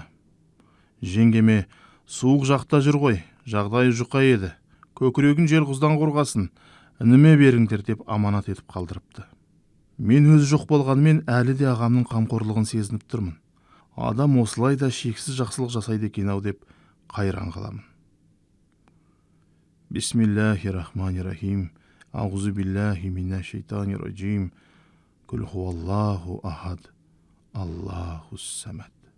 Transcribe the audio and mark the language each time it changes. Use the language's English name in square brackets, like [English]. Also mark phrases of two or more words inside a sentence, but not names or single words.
[Kazakh] Жеңгеме, суық жақта жүр ғой, жағдайы жұқа еді. Көкірегін жел құздан қорғасын, ініме беріңдер деп аманат етіп қалдырыпты. Мен өзі жоқ болғанымен әлі де ағамның қамқорлығын сезініп тұрмын. Адам осылай да шексіз жақсылық жасайды екен-ау деп қайран қаламын. [Arabic] بسم الله الرحمن الرحيم. أعوذ بالله من الشيطان الرجيم. قل هو الله أحد. الله الصمد.